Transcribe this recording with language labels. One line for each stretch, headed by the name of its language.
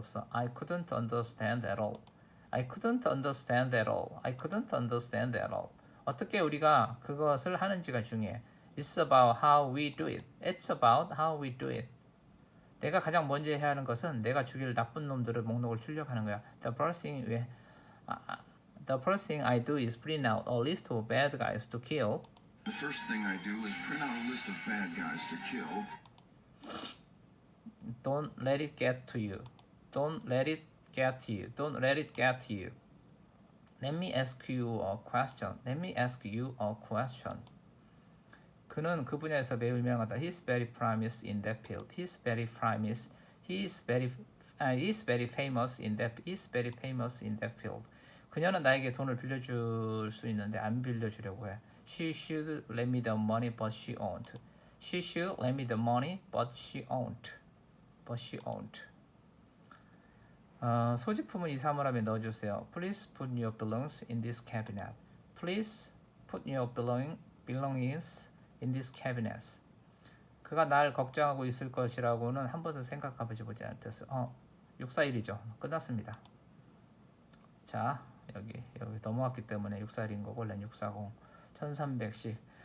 English: I couldn't understand at all. I couldn't understand at all. I couldn't understand at all.
Korean: 어떻게 우리가 그것을 하는지가 중요해.
English: It's about how we do it. It's about how we do it.
Korean: 내가 가장 먼저 해야 하는 것은 내가 죽일 나쁜 놈들의 목록을 출력하는 거야.
English: The first thing I do is print out a list of bad guys to kill. The first thing I do is print out a list of bad guys to kill. Don't let it get to you. Don't let it get to you. Don't let it get to you. Let me ask you a question. Let me ask you a question.
Korean: 그는 그 분야에서 매우 유명하다.
English: He's very famous in that field. He's very famous. He's very famous in that. He's very famous in that field.
Korean: 그녀는 나에게 돈을 빌려줄 수 있는데 안 빌려주려고 해.
English: She should lend me the money, but she won't. She should lend me the money, but she won't. But she won't.
Korean: 소지품은 이 사물함에 넣어주세요.
English: Please put your belongings in this cabinet. Please put your belongings in this cabinet.
Korean: 그가 날 걱정하고 있을 것이라고는 한 번도 생각해보지 않았어요. 641이죠. 끝났습니다. 자, 여기 넘어왔기 때문에 641인 거고, 원래는 640, 1300씩.